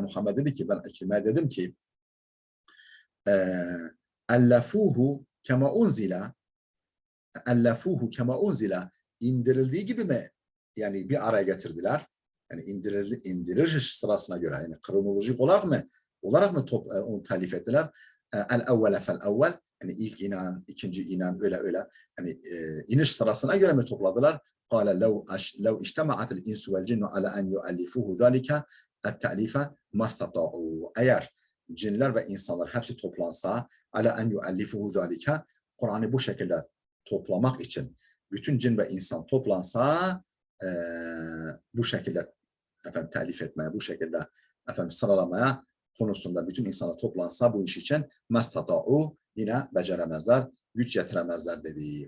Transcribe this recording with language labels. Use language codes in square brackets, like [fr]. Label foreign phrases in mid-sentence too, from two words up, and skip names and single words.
[tr] Muhammed dedi ki ben İkrime'ye dedim ki [ar] ألفوه كما أنزل [tr] indirildiği gibi mi yani bir araya getirdiler. Yani indiriş sırasına göre yani kronolojik olarak mı olarak mı onu telif ettiler? [ar] الأول فالأول, [tr] yani ilk inen, ikinci inen, öyle. Yani iniş sırasına göre mi topladılar? [ar] قال لو اجتمعت الإنس والجن على أن يؤلفوه ذلك التأليف ما استطاعوا. [tr] Eğer cinler ve insanlar hepsi toplansa [ar] على أن يؤلفوه ذلك, [tr] Kur'an'ı bu şekilde toplamak için bütün cin ve insan toplansa bu şekilde telif etmeye, bu şekilde sıralamaya konusunda bütün insanlar toplansa bu iş için mastata'u, yine beceremezler, güç yetiremezler dediği.